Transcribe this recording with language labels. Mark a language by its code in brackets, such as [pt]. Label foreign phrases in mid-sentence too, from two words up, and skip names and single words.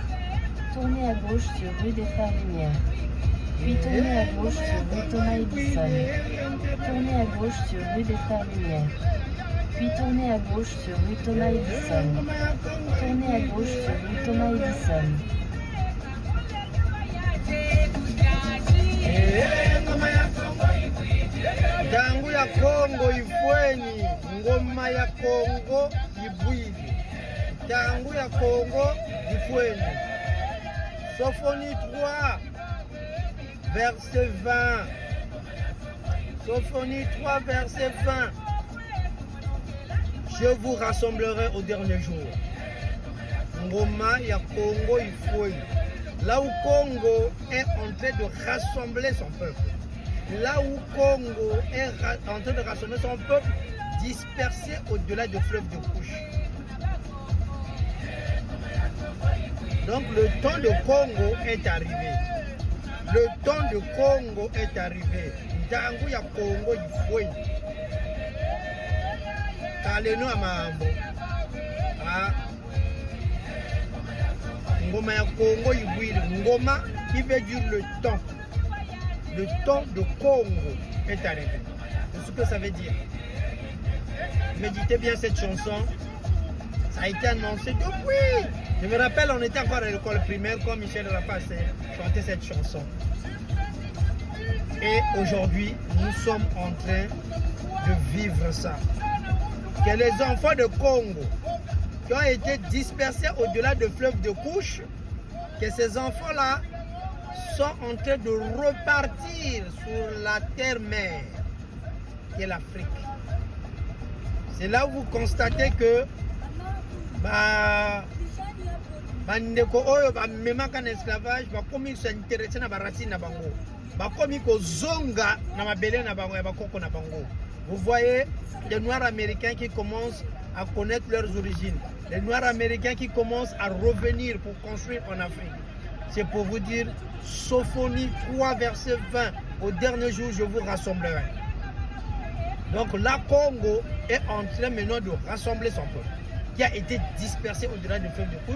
[fr] Tournez à gauche sur rue des Frères Lumière. Puis tournez à gauche sur rue Thomas Edison. Tournez à gauche sur rue des Frères Lumière. Puis tournez à gauche sur rue Thomas Edison. Tournez à gauche sur rue Thomas Edison. [kg] Tangu ya Kongo ifweni, ngoma ya Kongo ibwili. Tangu ya Kongo ifweni. [fr] Sophonie 3, verset 20. Sophonie 3, verset 20. Je vous rassemblerai au dernier jour. [kg] Ngoma ya Kongo ifweni. [fr] Là où Congo est en train de rassembler son peuple. Là où Congo est en train de rassembler son peuple, dispersé au-delà du fleuve de Couche. Donc le temps de Congo est arrivé. Le temps de Congo est arrivé. [kg] Ndangu ya Congo ifwe. Kaleno amambo. Ngoma ya Congo ibwile. [fr] Ngoma qui veut dire le temps. Le temps de Congo est arrivé. C'est ce que ça veut dire. Méditez bien cette chanson. Ça a été annoncé depuis. Je me rappelle, on était encore à l'école primaire quand Michel Rapace chantait cette chanson. Et aujourd'hui, nous sommes en train de vivre ça. Que les enfants de Congo qui ont été dispersés au-delà du fleuve de Couche, que ces enfants-là sont en train de repartir sur la terre-mère qui est l'Afrique. C'est là où vous constatez que [ln] bandeko oyo bamemaka na esclavage bakomi s'intéresser na baracine na bango, bakomi kozonga na mabele na bango ya bakoko na bango. [fr] Vous voyez les Noirs américains qui commencent à connaître leurs origines, les Noirs américains qui commencent à revenir pour construire en Afrique. C'est pour vous dire, Sophonie 3, verset 20, au dernier jour, je vous rassemblerai. Donc la Congo est en train maintenant de rassembler son peuple, qui a été dispersé au-delà du fleuve de Couche.